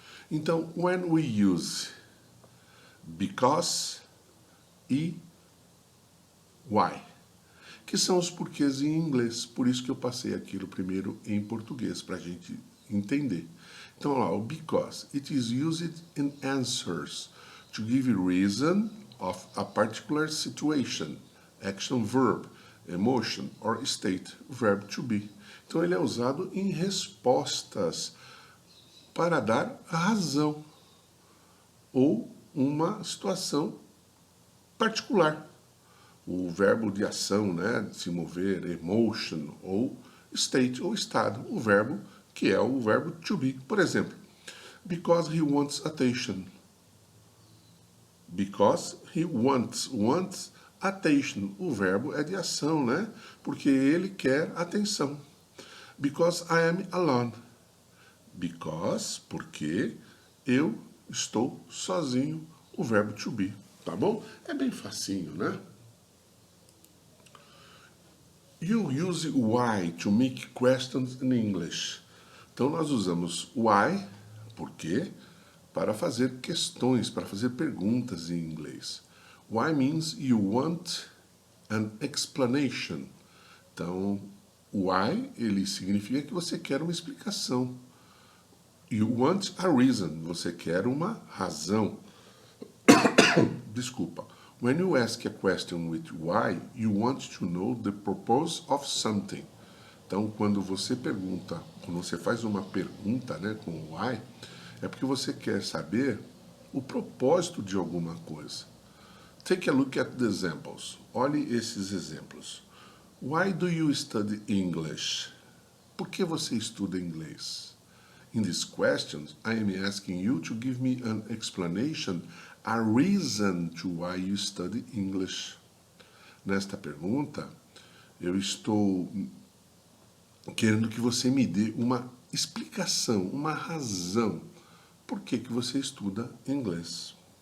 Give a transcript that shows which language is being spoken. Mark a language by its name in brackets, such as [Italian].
[Portuguese] Então, when we use because e why, que são os porquês em inglês. Por isso que eu passei aquilo primeiro em português, para a gente entender. Então, lá, o because. [English] It is used in answers to give reason of a particular situation, action, verb, emotion or state, verb to be. [Portuguese] Então, ele é usado em respostas para dar razão ou uma situação particular. O verbo de ação, né, de se mover, emotion, ou state, ou estado. O verbo, que é o verbo to be. [English] Por exemplo, because he wants attention. Because he wants attention. [Portuguese] O verbo é de ação, né? Porque ele quer atenção. Because I am alone. Because, porque eu estou sozinho. O verbo to be, tá bom? É bem facinho, né? [English] You use why to make questions in English. [Portuguese] Então, nós usamos why, por quê, para fazer questões, para fazer perguntas em inglês. [English] Why means you want an explanation. [Portuguese] Então, why, ele significa que você quer uma explicação. [English] You want a reason, você quer uma razão. [Portuguese] Desculpa. [English] When you ask a question with why, you want to know the purpose of something. [Portuguese] Então, quando você pergunta, quando você faz uma pergunta, né, com why, é porque você quer saber o propósito de alguma coisa. Take a look at the examples. Olhe esses exemplos. [English] Why do you study English? [Portuguese] Por que você estuda inglês? [English] In this question, I am asking you to give me an explanation, a reason to why you study English. [Portuguese] Nesta pergunta, eu estou querendo que você me dê uma explicação, uma razão por que você estuda inglês.